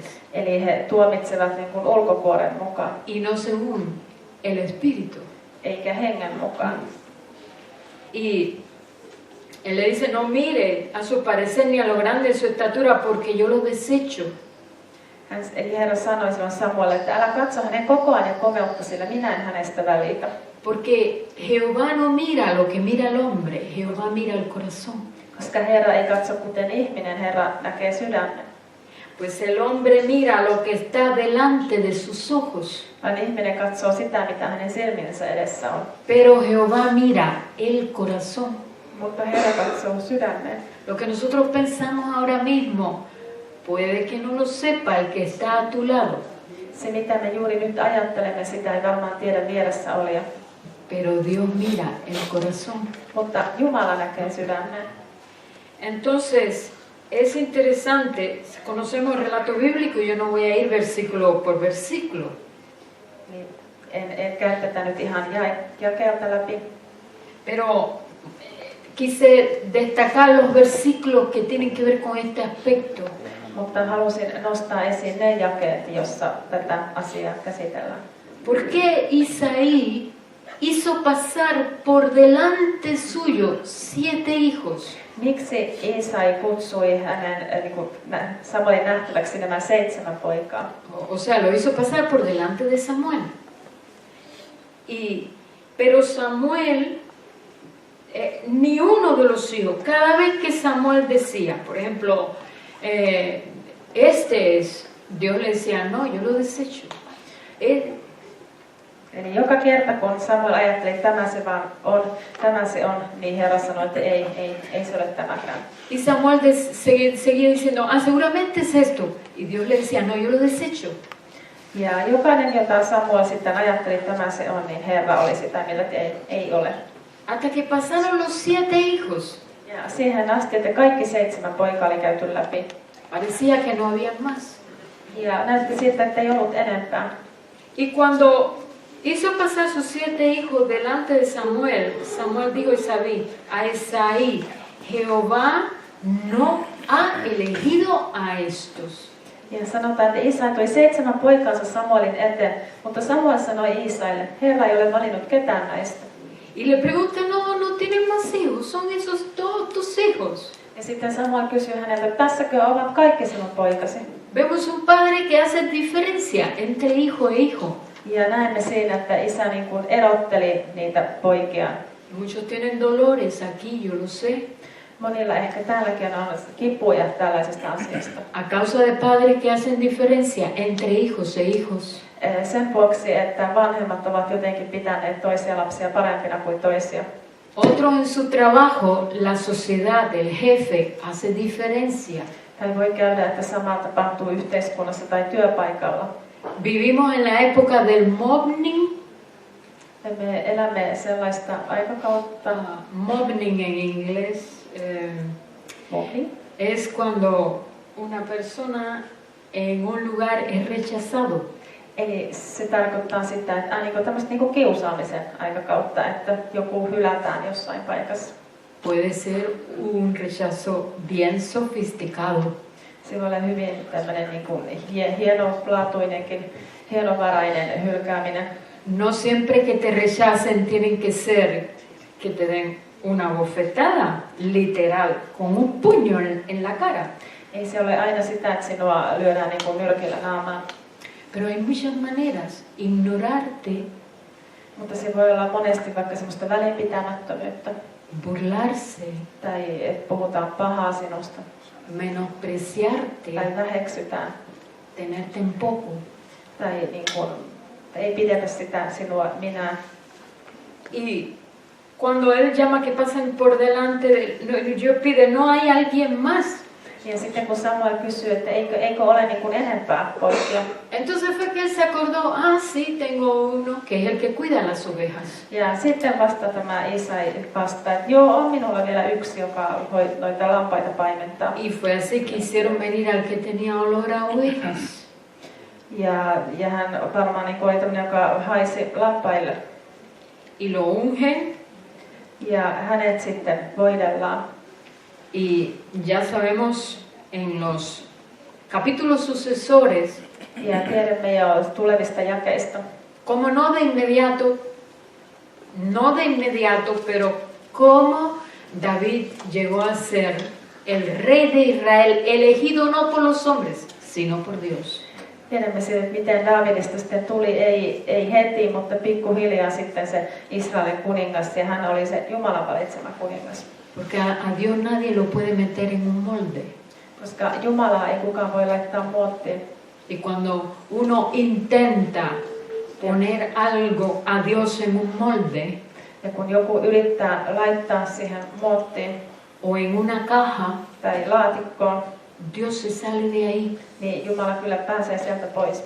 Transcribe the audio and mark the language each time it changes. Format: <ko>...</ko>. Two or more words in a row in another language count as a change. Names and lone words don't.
<fi>Eli he tuomitsevat niin kuin ulkopuolen mukaan,</fi> <es>y no según el espíritu.</es> <fi>eikä hengen mukaan.</fi> <es>Y él le dice, no mire a su parecer ni a lo grande de su estatura porque yo lo desecho.</es> <fi>Eli Herra sanoi silloin Samuelle, että älä katso hänen kokoaan ja komeutta, sillä minä en hänestä välitä.</fi> <es>Porque Jehová no mira lo que mira el hombre, Jehová mira el corazón.</es> <fi>Koska Herra ei katso kuten ihminen, Herra näkee sydämen.</fi> <es>Pues el hombre mira lo que está delante de sus ojos,</es> <fi>Vaan ihminen katsoo sitä, mitä hänen silmiensä edessä on.</fi> <es>pero Jehová mira el corazón.</es> <fi>Mutta Herra katsoo sydämen.</fi> <es>Lo que nosotros pensamos ahora mismo, puede que no lo sepa el que está a tu lado,</es> <fi>Se, mitä me juuri nyt ajattelemme, sitä ei varmaan tiedä vieressä olija.</fi> <es>pero Dios mira el corazón.</es> <fi>Mutta Jumala näkee sydämen.</fi> <es>Entonces, es interesante, conocemos el relato bíblico, yo no voy a ir versículo por versículo,</es> <fi>Niin en käy tätä nyt ihan jakeelta läpi.</fi> <es>pero quise destacar los versículos que tienen que ver con este aspecto.</es> <fi>Mutta halusin nostaa esiin ne jakeet, jossa tätä asiaa käsitellään.</fi> <es>¿Por qué Isaí hizo pasar por delante suyo 7 hijos?</es> <fi>Miksi Isai kutsui hänen Samuelin nähtäväksi nämä 7 poikaa?</fi> <es>O sea, lo hizo pasar por delante de Samuel. Pero Samuel, ni uno de los hijos, cada vez que Samuel decía, por ejemplo, este es, Dios le decía, no, yo lo desecho.</es> <fi>Eli joka kerta kun Samuel ajatteli, että tämä se on, niin Herra sanoi, että ei se ole tämäkään.</fi> <es>Y Samuel seguía diciendo, ah, seguramente es esto. Y Dios le decía, no, yo lo desecho.</es> <fi>Ja jokainen, jota Samuel sitten ajatteli, että tämä se on, niin Herra oli sitä mieltä, että ei ole.</fi> <es>Hasta que pasaron los 7 hijos.</es> <fi>Ja siihen asti, että kaikki 7 poikaa oli käyty läpi.</fi> <es>Parecía que no había más.</es> <fi>Ja näytti siltä, että ei ollut enempää.</fi> <es>Y cuando hizo pasar sus 7 hijos delante de Samuel, Samuel dijo a Esaí, Jehová no ha elegido a estos.</es> <fi>Ja sanotaan, että Isai toi 7 poikaansa Samuelin eteen, mutta Samuel sanoi Isaille, Herra ei ole valinnut ketään näistä.</fi> <es>Y le pregunta, no tienen más hijos, son esos todos tus hijos.</es> <fi>Ja sitten Samuel kysyi häneltä, tässäkö ovat kaikki sinun poikasi?</fi> <es>Vemos un padre que hace diferencia entre hijo e hijo.</es> <fi>Ja näemme siinä, että isä niin kuin erotteli niitä poikia.</fi> <es>Muchos tienen dolores aquí, yo lo sé.</es> <fi>Monilla ehkä täälläkin on kipuja tällaisesta asiasta.</fi> <es>A causa de padres que hacen diferencia entre hijos e hijos.</es> <fi>Sen vuoksi, että vanhemmat ovat jotenkin pitäneet toisia lapsia parempina kuin toisia.</fi> <es>Otros en su trabajo, la sociedad, el jefe, hace diferencia.</es> <fi>Tai voi käydä, että sama tapahtuu yhteiskunnassa tai työpaikalla.</fi> <es>Vivimos en la época del mobbing.</es> <fi>Me elämme sellaista aikakautta.</fi> <es>Mobbing en inglés Mobbing es cuando una persona en un lugar es rechazado.</es> <fi>Eli se tarkoittaa sitä, että tämmöistä niinku kiusaamisen aikakautta, että joku hylätään jossain paikassa.</fi> <es>Puede ser un rechazo bien sofisticado.</es> <fi>Se voi olla hyvin tämmöinen niinku hienolaatuinenkin, hienovarainen hylkääminen.</fi> <es>No siempre que te rechacen tienen que ser que te den una bofetada, literal, con un puño en la cara.</es> <fi>Ei se ole aina sitä, että sinua lyödään niin kuin nyrkillä naamaan.</fi> <es>Pero hay muchas maneras. Ignorarte,</es> <fi>Mutta se voi olla monesti vaikka semmoista välinpitämättömyyttä.</fi> <es>burlarse,</es> <fi>Tai että puhutaan pahaa sinusta.</fi> <es>menospreciarte,</es> <fi>Tai väheksytään.</fi> <es>tenerte en poco.</es> <fi>Tai niin kuin, ei pidetä sitä sinua minä.</fi> <es>Y cuando él llama que pasen por delante, yo pide, no hay alguien más.</es> <fi>Ja sitten kun Samuel kysyy, että eikö ole niin kuin enempää poikia.</fi> <es>Entonces fue que él se acordó, sí, tengo uno que es el que cuida las ovejas.</es> <fi>Ja sitten vasta tämä Isai vastaa, että joo, on minulla vielä yksi, joka voi noita lampaita paimentaa.</fi> <es>Y fue así que hicieron venir al que tenía olor a ovejas.</es> <fi>Ja hän varmaan niin oli tämmöinen, joka haisi lampaille.</fi> <es>Y lo ungen.</es> <fi>Ja hänet sitten voidellaan.</fi> <es>Y ya sabemos en los capítulos sucesores,</es> <fi>Ja tiedämme jo tulevista jakeista,</fi> <es>como no de inmediato, pero cómo David llegó a ser el rey de Israel, elegido no por los hombres, sino por Dios.</es> <fi>tiedämme siitä, että miten Daavidista sitten tuli, ei heti, mutta pikkuhiljaa sitten se Israelin kuningas, ja hän oli se Jumalan valitsema kuningas.</fi> <es>Porque a Dios nadie lo puede meter en un molde.</es> <fi>Koska Jumalaa ei kukaan voi laittaa muottiin.</fi> <es>Y cuando uno intenta poner algo a Dios en un molde,</es> <fi>Ja kun joku yrittää laittaa siihen muottiin</fi> <es>o en una caja,</es> <fi>tai laatikkoon,</fi> <es>Dios se sale de ahí.</es> <fi>niin Jumala kyllä pääsee sieltä pois.</fi>